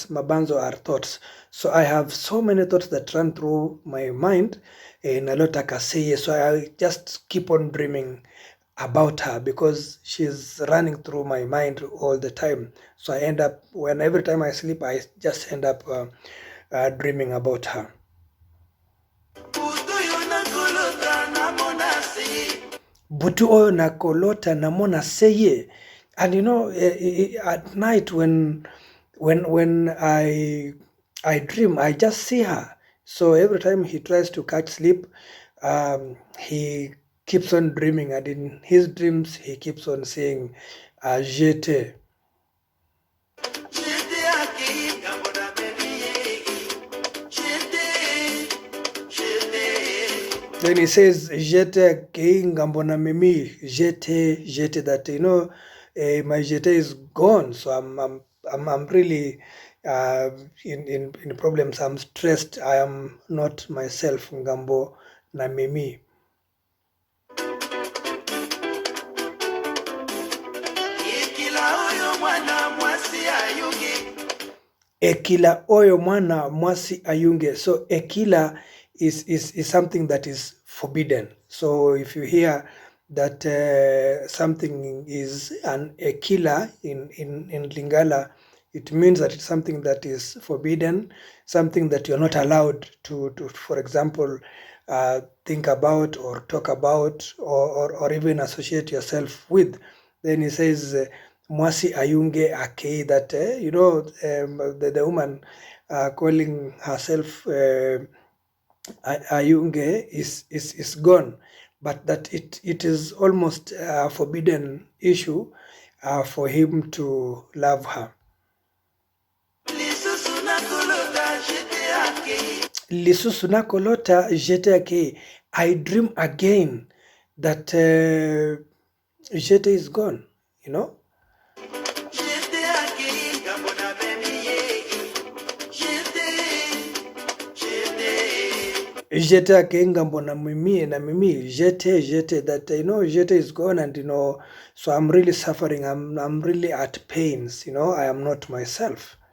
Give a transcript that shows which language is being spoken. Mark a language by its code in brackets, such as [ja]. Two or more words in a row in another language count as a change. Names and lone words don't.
[en] Mabanzo are thoughts, so I have so many thoughts that run through my mind. [ln] Nalota kaseye, [en] so I just keep on dreaming about her because she's running through my mind all the time. So I end up, every time I sleep, I just end up dreaming about her. [ln] Butu oyo nakolota namona seye. [en] And at night when I dream, I just see her. So every time he tries to catch sleep, he keeps on dreaming, and in his dreams he keeps on saying Yeti. Then he says [ln] Yeti kinga mbona mimi Yeti, [en] that my Yeti is gone. So I'm really in problems. I'm stressed. I am not myself. [ln] Ngambo na mimi. Ekila oyo mwana mwasi ayunge. [en] So ekila is something that is forbidden. So if you hear that something is an ekila in Lingala, it means that it's something that is forbidden, something that you're not allowed to for example, think about or talk about or even associate yourself with. Then he says, [ln] Mwasi ayunge akei, [en] that the woman calling herself ayunge is gone, but that it is almost a forbidden issue for him to love her. [ln] Lisusu nakolota Yeti akei. [en] I dream again that Yeti is gone, [ln] Yeti akenga mbona mimi na mimi Yeti, [en] that Yeti is gone, and so I'm really suffering. I'm really at pains. I am not myself.